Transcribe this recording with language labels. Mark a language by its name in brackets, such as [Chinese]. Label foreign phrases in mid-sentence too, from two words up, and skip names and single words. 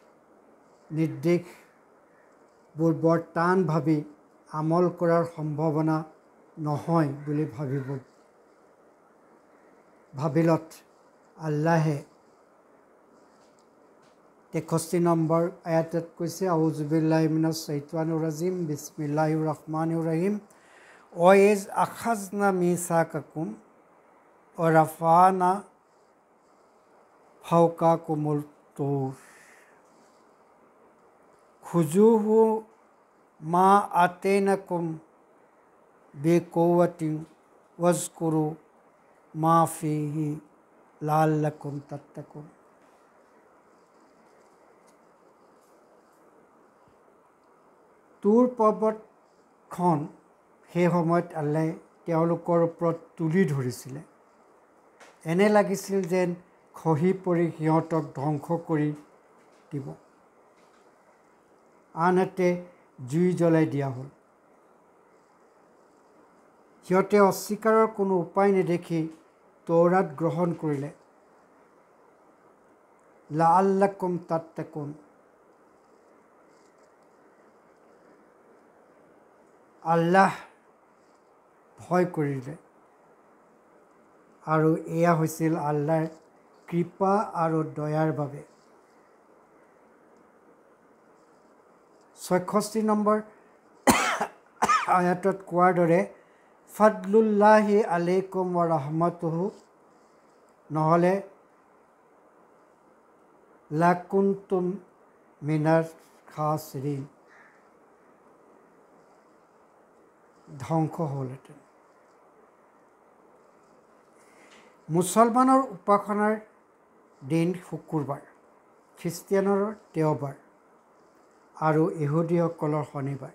[Assamese] নিৰ্দেশবোৰ বৰ টান ভাবি আমল কৰাৰ সম্ভাৱনা নহয় বুলি ভাবিলত আল্লাহে 63 নম্বৰ আয়াতত কৈছে [Arabic] أعوذ بالله من الشيطان الرجيم بسم الله الرحمن الرحيم وإذ أخذنا ميثاقكم ورفعنا فوقكم الطور خذوا ما آتيناكم بقوة واذكروا ما فيه لعلكم تتقون. [Assamese] তুৰ পৰ্বতখন সেই সময়ত আল্লাহে তেওঁলোকৰ ওপৰত তুলি ধৰিছিলে। এনে লাগিছিল যেন খহি পৰি সিহঁতক ধ্বংস কৰি দিব, আনহাতে জুই জ্বলাই দিয়া হ'ল। সিহঁতে অস্বীকাৰৰ কোনো উপায় নেদেখি তৌৰাত গ্ৰহণ কৰিলে। [Arabic] لعلكم تتقون, [Assamese] আল্লাহ ভয় কৰিলে আৰু এয়া হৈছিল আল্লাহৰ কৃপা আৰু দয়াৰ বাবে। 66 নম্বৰ আয়াতত কোৱাৰ দৰে [Arabic] فضل الله عليكم ورحمته [Assamese] নহ'লে [Arabic] لكنتم من الخاسرين, [Assamese] ধ্বংস হ'লহেঁতেন। মুছলমানৰ উপাসনাৰ দিন শুকুৰবাৰ, খ্ৰীষ্টিয়ানৰ দেওবাৰ আৰু ইহুদীসকলৰ শনিবাৰ।